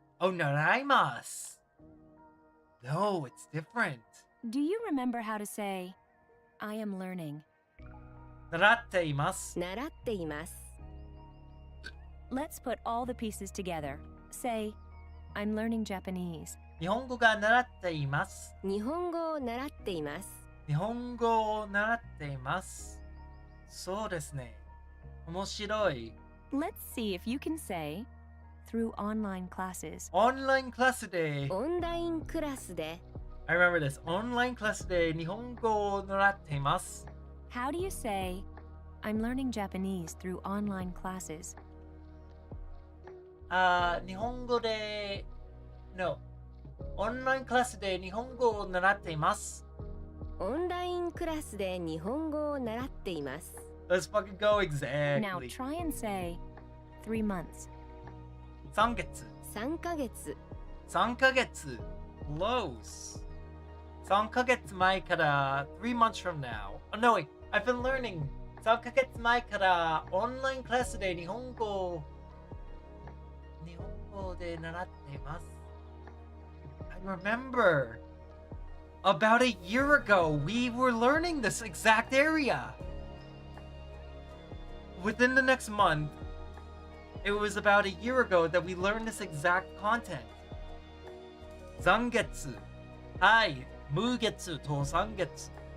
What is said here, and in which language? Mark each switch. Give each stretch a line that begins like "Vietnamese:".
English: Oh,
Japanese: 習います。
English: No, it's different. Do you remember how to say, I am learning?
Japanese: 習っています。習っています。
English: Let's put all the pieces together. Say, I'm learning Japanese.
Japanese: 日本語が習っています。日本語を習っています。日本語を習っています。そうですね。面白い。
English: Let's see if you can say, through online classes.
Japanese: オンラインクラスで、オンラインクラスで
English: I remember this.
Japanese: オンラインクラスで日本語を習っています。
English: How do you say, I'm learning Japanese through online classes?
Japanese: 日本語で、
English: No.
Japanese: オンラインクラスで日本語を習っています。オンラインクラスで日本語を習っています。
English: Let's fucking go Now exactly. try and say, 3 months.
Japanese: 3月。 3ヶ月。 3ヶ月。
English: Close.
Japanese: 3ヶ月前から
English: 3 months from now. Oh, no, wait. I've been learning.
Japanese: 3ヶ月前からオンラインクラスで日本語で習っています。
English: I remember. About a year ago, we were learning this exact area. Within the next month, it was about a year ago that we learned this exact content.
Japanese: 3月。はい。無月と3月。